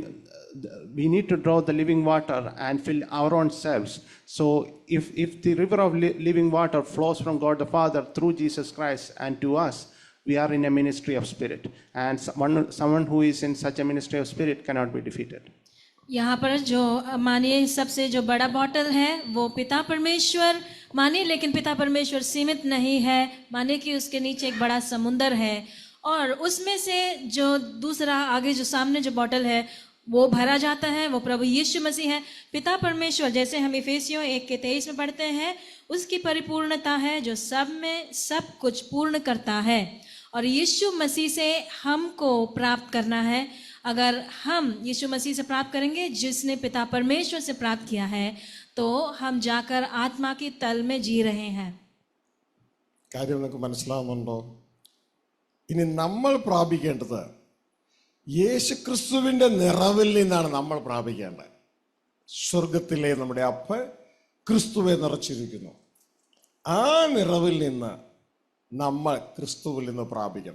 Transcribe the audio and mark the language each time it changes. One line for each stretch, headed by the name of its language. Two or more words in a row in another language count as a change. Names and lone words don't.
English: We need to draw the living water and fill our own selves. So if the river of living water flows from God the Father through Jesus Christ and to us, we are in a ministry of spirit, and someone who is in such a ministry of spirit cannot be defeated.
Hindi: यहाँ पर जो मानिए सबसे जो बड़ा बॉटल है वो पिता परमेश्वर मानिए, लेकिन पिता परमेश्वर सीमित नहीं है, मानिए कि उसके नीचे एक बड़ा समुंदर है, और उसमें से जो दूसरा आगे जो सामने जो बॉटल है वो भरा जाता है, वो प्रभु यीशु मसीह है। पिता परमेश्वर, जैसे हम इफिसियों 1:23 में पढ़ते हैं, उसकी परिपूर्णता है जो सब में सब कुछ पूर्ण करता है, और यीशु मसीह से हमको प्राप्त करना है। अगर हम यीशु मसीह से प्राप्त करेंगे, जिसने पिता परमेश्वर से प्राप्त किया है, तो हम जाकर आत्मा की तल में जी रहे हैं।
Malayalam: കാര്യം നിങ്ങൾക്ക് മനസ്സിലാവുന്നുണ്ടോ? ഇനി നമ്മൾ പ്രാപിക്കേണ്ടത് യേശുക്രിസ്തുവിൻ്റെ നിറവിൽ നിന്നാണ് നമ്മൾ പ്രാപിക്കേണ്ടത്. സ്വർഗത്തിലെ നമ്മുടെ അപ്പൻ ക്രിസ്തുവെ നിറച്ചിരിക്കുന്നു. ആ നിറവിൽ നിന്ന് നമ്മൾ ക്രിസ്തുവിൽ നിന്ന് പ്രാപിക്കണം.